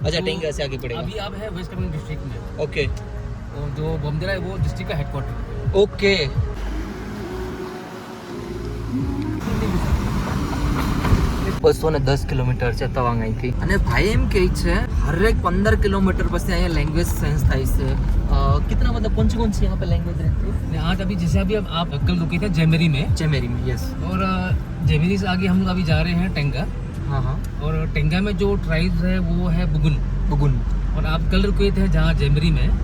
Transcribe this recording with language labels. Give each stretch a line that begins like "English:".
Hindi: अच्छा टेंगा से आगे पड़ेगा अभी आप है वेस्ट कामेंग डिस्ट्रिक्ट में ओके और जो बोमडिला है वो डिस्ट्रिक्ट का हेडक्वार्टर
Gujarati: ओके 210 કિલોમીટર છે તવાંગ અહીંથી અને ભાઈ એમ કહે છે હરેક 15 કિલોમીટર પછી અહીંયા લેંગ્વેજ ચેન્જ થાય છે
Hindi: कितना मतलब कौन सी यहाँ पे लैंग्वेज रहती है आज अभी जैसे अभी आप कल रुके थे जेमेरी में यस और जेमेरी से आगे हम लोग अभी जा रहे हैं टेंगा हाँ हाँ और टेंगा में जो ट्राइब्स है वो है बुगुन और आप कल रुके थे जहाँ जेमरी में